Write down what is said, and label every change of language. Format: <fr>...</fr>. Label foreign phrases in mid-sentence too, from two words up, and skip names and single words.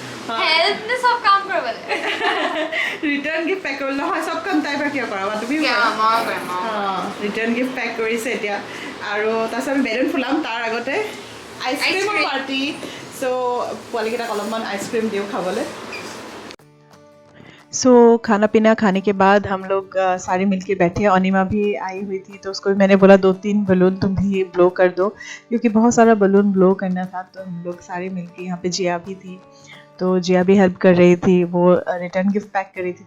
<en>return gift pack</en> <as>কৰিলে নহয়, চব কাম তাইৰ পৰা কিয় কৰাবা তুমি?</as> <en>return gift pack</en> <as>কৰিছে এতিয়া। আৰু তাৰপিছত আমি বেলুন ফুলাম, তাৰ আগতে আইচক্ৰীমৰ পাৰ্টি। চ' পোৱালীকেইটাক অলপমান আইচক্ৰীম দিওঁ খাবলৈ।</as> <hi>सो खाना पीना खाने के बाद हम लोग सारे मिलके बैठे। अनिमा भी आई हुई थी, तो उसको भी मैंने बोला 2-3 बलून तुम भी ब्लो कर दो, क्योंकि बहुत सारा</hi> <en>balloon blow</en> <hi>करना था। तो हम लोग सारे मिलके, यहाँ पे जिया भी थी, तो जिया भी हेल्प कर रही थी, वो</hi> <en>return gift pack</en> <hi>कर रही थी।</hi>